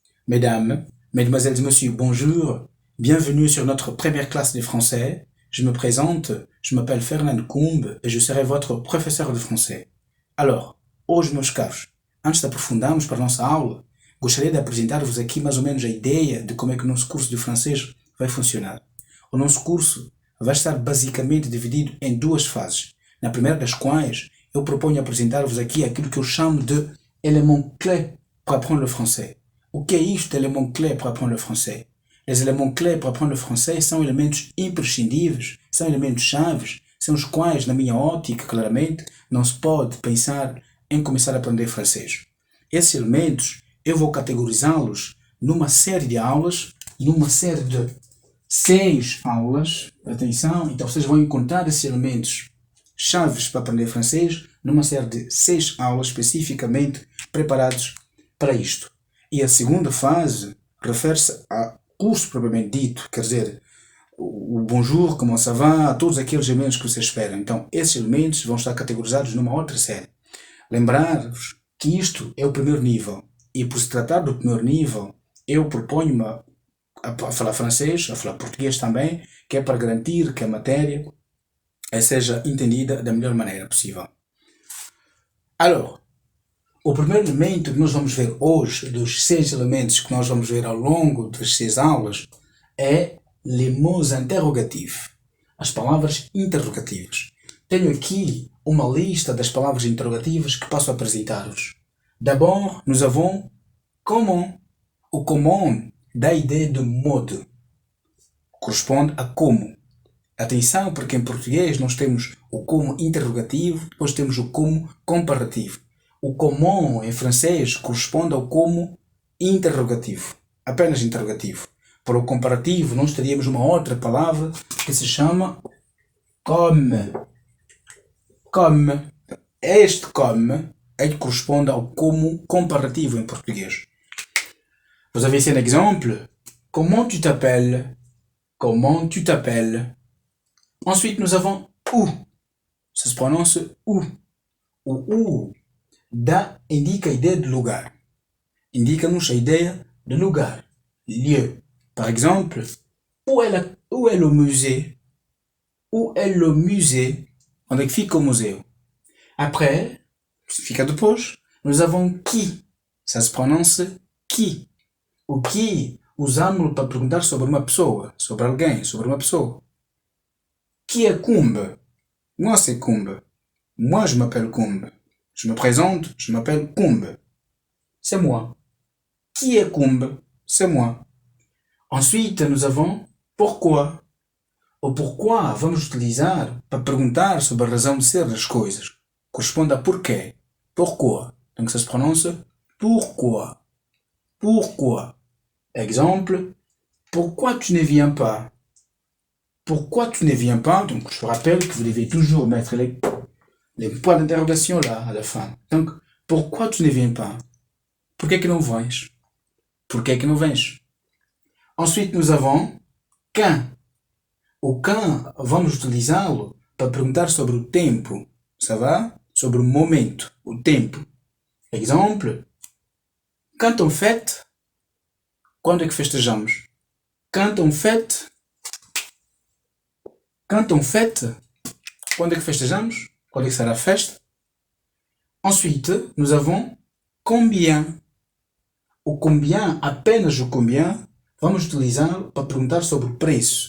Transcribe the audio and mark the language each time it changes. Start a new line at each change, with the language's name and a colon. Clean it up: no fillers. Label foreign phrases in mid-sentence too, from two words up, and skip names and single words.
French: Mesdames, Mesdemoiselles et Messieurs, bonjour. Bienvenue sur notre première classe de français. Je me présente, je m'appelle Fernando Kumbe e je serai votre professeur de français. Alors,
Portuguese: hoje, meus caros, antes de aprofundarmos para a nossa aula, gostaria de apresentar-vos aqui mais ou menos a ideia de como é que o nosso curso de francês vai funcionar. O nosso curso vai estar basicamente dividido em duas fases, na primeira das quais eu proponho apresentar-vos aqui aquilo que eu chamo de
French: éléments clés
Portuguese: para
French: apprendre le français.
Portuguese: O que é isto de
French: éléments clés
Portuguese: para
French: apprendre le français? Les éléments clés
Portuguese: para
French: apprendre le français
Portuguese: são elementos imprescindíveis, são elementos chaves, sem os quais, na minha ótica, claramente, não se pode pensar em começar a aprender francês. Esses elementos, eu vou categorizá-los numa série de aulas, numa série de 6 aulas, atenção, então vocês vão encontrar esses elementos chaves para aprender francês numa série de 6 aulas especificamente preparados para isto. E a segunda fase refere-se ao curso propriamente dito, quer dizer, o
French: bonjour, comment ça va,
Portuguese: todos aqueles elementos que vocês esperam. Então, esses elementos vão estar categorizados numa outra série. Lembrar-vos que isto é o primeiro nível. E por se tratar do primeiro nível, eu proponho-me a falar francês, a falar português também, que é para garantir que a matéria seja entendida da melhor maneira possível. Alors, o primeiro elemento que nós vamos ver hoje, dos 6 elementos que nós vamos ver ao longo das 6 aulas, é
French: les mots interrogatifs,
Portuguese: as palavras interrogativas. Tenho aqui uma lista das palavras interrogativas que passo a apresentar-vos.
French: D'abord, nous avons comment.
Portuguese: O comment dá a ideia de modo, corresponde a como. Atenção, porque em português nós temos o como interrogativo, depois temos o como comparativo. O comment em francês corresponde ao como interrogativo, apenas interrogativo. Para o comparativo nós teríamos uma outra palavra que se chama comme.
French: Comme.
Portuguese: Este comme é que corresponde ao como comparativo em português.
French: Vous avez ici un exemple. Comment tu t'appelles? Comment tu t'appelles? Ensuite, nous avons où. Ça se prononce où.
Portuguese: O où indica a ideia de lugar. Indica-nos a ideia de lugar,
French: lieu. Par exemple, où est le musée? Où est le musée?
Portuguese: Onde é que fica o museu? Après, fica depois,
French: nous avons qui. Ça se prononce qui.
Portuguese: O qui usamos para perguntar sobre uma pessoa, sobre alguém, sobre uma pessoa.
French: Qui est Kumbe? Moi, c'est Kumbe. Moi, je m'appelle Kumbe. Je me présente, je m'appelle Kumbe. C'est moi. Qui est Kumbe? C'est moi. Ensuite, nous avons pourquoi.
Portuguese: O pourquoi vamos utilizar para perguntar sobre a razão de ser das coisas. Corresponde a porquê.
French: Pourquoi. Donc ça se prononce pourquoi. Pourquoi. Exemple, pourquoi tu ne viens pas? Pourquoi tu ne viens pas? Donc je vous rappelle que vous devez toujours mettre les points d'interrogation là à la fin. Donc, pourquoi tu ne viens pas?
Portuguese: Porquê que não vens? Porquê que não vens?
French: Ensuite, nous avons quand.
Portuguese: O quand, vamos utilizá-lo para perguntar sobre o tempo.
French: Ça va?
Portuguese: Sobre o momento, o tempo.
French: Exemple, quand on fête,
Portuguese: quando é que festejamos?
French: Quand on fête,
Portuguese: quando é que festejamos? Quando é que será a festa?
French: Ensuite, nous avons combien.
Portuguese: O combien, apenas o combien, vamos utilizar para perguntar sobre o preço.